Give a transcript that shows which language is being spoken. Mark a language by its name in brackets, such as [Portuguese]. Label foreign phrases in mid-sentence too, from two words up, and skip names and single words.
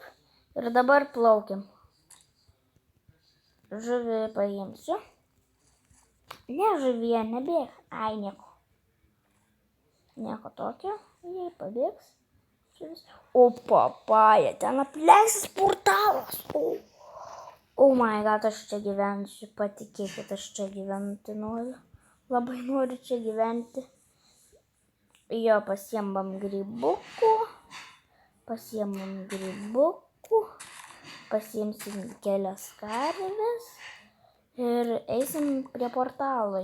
[Lithuanian] Ir dabar plaukiam. Žuvį paimsiu. Ne, žuvyje nebėg. Ai, nieko. Nieko tokio. Jei pabėgs. O, papaja, ten apleistas portalas. [English] Oh my god, [Lithuanian] aš čia gyvensiu. Patikėkit, aš čia gyventi noriu. Labai noriu čia gyventi. Jo, pasiemam grybukų. Pasiimsim kelias karves ir eisim prie portalo.